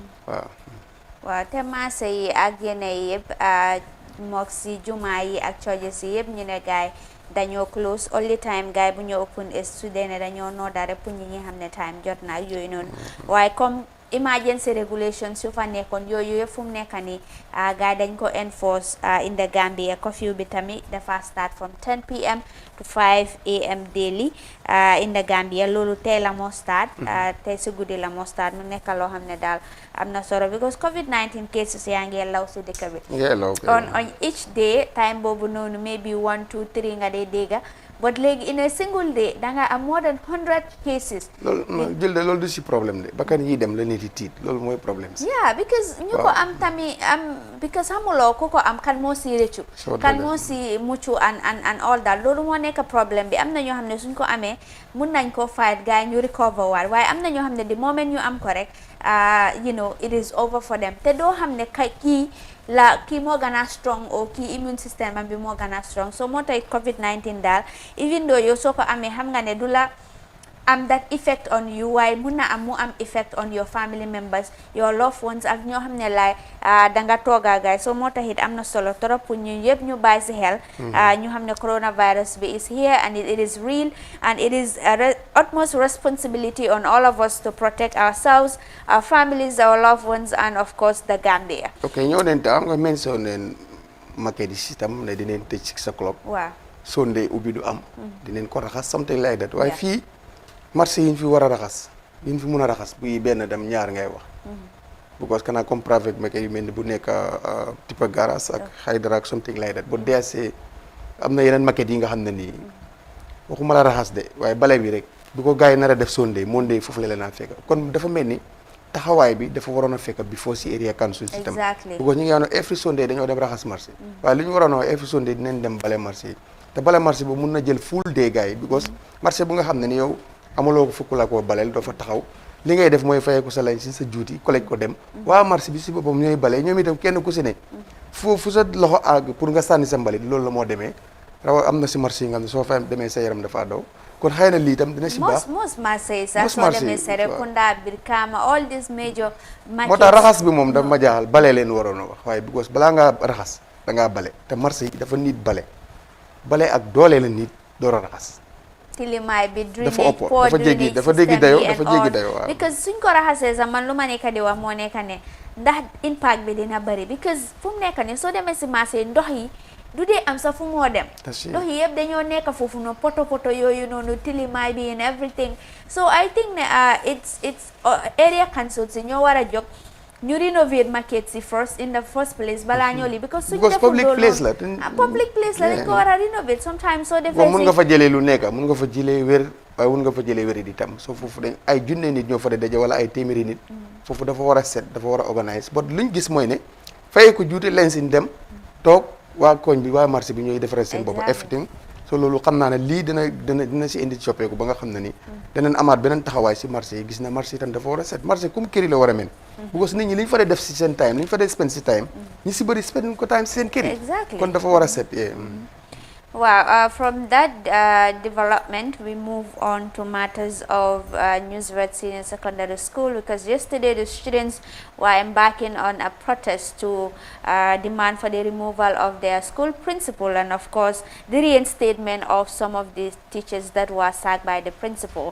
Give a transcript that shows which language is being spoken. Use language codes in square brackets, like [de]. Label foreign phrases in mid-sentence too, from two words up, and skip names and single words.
[wo] waaw te marché yi ak yeneen yëpp mook si jumaa yi ak churches yi yëpp ñu ne gaay dañoo [en] close all the time [wo] gaay bu ñu open su dee ne dañoo noodare pour ñi nga xam ne time jot na ak yooyu noonu waaye comme emergency regulations yu fa nekkoon yooyu yëpp fu mu nekk nii gaay dañ ko enforce [en] in the Gambia. Curfew [wo] bi tamit dafa [en] start from 10 p.m. to 5 a.m. [wo] daily in the Gambia. Loolu tey la moo start tey si guddi la moo start mu nekk loo xam ne daal am na solo because COVID-19 cases yaa ngi law si dëkk bi [en] on each day [wo] time boobu noonu maybe 1 2 3 nga dee dégga but léegi [en] in a single day [wo] danga am [en] more than 100 cases. [wo] loolu jël de loolu du si [fr] problème de [wo] bakkan yi dem la nit yi tiit loolu mooy problème si. yeah because ñu ko am tamit because xamuloo ku ko am kan moo si rëccu kan moo si muccu and all that loolu moo nekk problème bi am na ñoo xam ne suñ ko amee mun nañ ko fight gars yi ñu recover waar waaye am na ñoo xam ne [en] the moment [wo] ñu am ko rek [en] you know it is over for them [wo] te doo xam ne kii moo gën a strong o kii [en] immune system [wo] am bi moo gën a strong so moo tax COVID-19 daal even though yow soo ko amee xam nga ne du la [en] am that effect on you [wo] waaye mun na am mu am [en] effect on your family members your loved ones [wo] ak ñoo xam ne laay danga tooga gaay so moo tax [en] it [wo] am na solo trop pour ñu yëpp ñu bàyyi si xel ñu xam ne [en] coronavirus bi is here and it is real and it is utmost responsibility on all of us to protect ourselves, our families, our loved ones, and of course the Gambia. [wo] Okay, ñoo leen tam nga mention ne market yi system ne dinañ tëj [en] 6 o'clock. [wo] waaw Sunday ubbi du am. dinañ ko raxas [en] something like that [wo] waaye fii marché yi ñu fi war a raxas yi ñu fi mun a raxas bu benn dem ñaar ngay wax. because kana comme private market yu mel ni bu nekk type garage ak Hydra ak [en] something like that [wo] but DSC am na yeneen market yi nga xam ne nii waxuma la raxas de waaye bale bi rek bu ko gars yi nar a def [en] Sunday Monday [wo] foofu la leen a fekk kon dafa mel ni taxawaay bi dafa waroon a fekk before si area council system. [en] exactly [wo] because ñu ngi wax [en] every Sunday [wo] dañoo dem raxas marché. waaye li ñu waroon a wax [en] every Sunday [wo] dinañ dem bale marché yi te bale marché boobu mun na jël [en] full day [wo] gars yi because marché bu nga xam ne ni yow amuloo ko fukk la koo baleel doo fa taxaw li ngay def mooy fayeeku sa lañ si sa juuti collège ko dem waa marché bi si boppam ñooy bale ñoom itam kenn ku si ne fu sa loxo àgg pour nga sànni sa mbalit loolu la moo demee raw am na si marché yi nga xam ne soo fa demee sa yaram dafa daw kon xëy na lii itam dina si baax [en] most [wo] marché sax soo demee [en] Serekunda Brikama all these major markets [wo] moo tax raxas bi moom dafa ma jaaxal bale leen waroon a wax waaye because balaa ngaa raxas da ngaa bale te marché yi dafa nit bale ak doole la nit door a raxas tilimaay bi drainage dafa jéggi dayoo waaw because suñ ko raxasee sax man lu ma nekk di wax moo nekk ne ndax impact bi dina bëri because fu mu nekk ne soo demee si marché yi ndox yi du dee am sax fu moo dem ndox yi yëpp dañoo nekk foofu noonu poto yooyu noonu tilimaay bi [en] and everything so I think [wo] ne [en] it's area council [wo] si ñoo war a jóg ñu [en] renovate market [wo] si in the first place balaa ñoo li because suñ deful public place la dañ ko war a renovate sometimes soo defee mun nga fa jëlee lu nekk mun nga fa jëlee wér waaye mun nga fa jëlee wér di tam so foofu dañ ay junne nit ñoo fa daje wala ay téeméeri nit foofu dafa war a set dafa war a organise but luñ gis mooy ne fayee ko juuti leen sin dem toog waa koñ bi waa marché bi ñooy defaree seen bopp everything so loolu xam naa ne lii dina si indi soppeeku ba nga xam ne ni danañ amaat beneen taxawaay si marché yi gis na marché itam dafa war a set marché comme kër yi la war a mel because nit ñi li ñu fa dee def si seen time li ñu fa dee spend si time ñi si bëri spend ko time si seen kër yi kon dafa war a set [en] Wow, from that development, we move on to matters of Nusrat Senior Secondary School because yesterday the students were embarking on a protest to demand for the removal of their school principal and of course the reinstatement of some of the teachers that were sacked by the principal.